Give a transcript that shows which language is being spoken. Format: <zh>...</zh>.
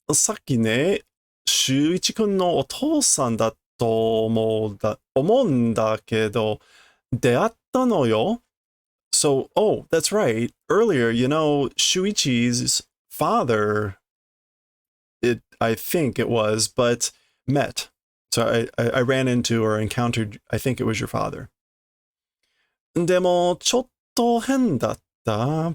<ja>さっきね、修一くんのお父さんだと思うんだけど、出会ったのよ。</ja> <en>So, oh, that's right. Earlier, Shuichi's father, I think it was, but met. So I ran into or encountered, I think it was your father.</en> <ja>でも、ちょっと変だった。</ja>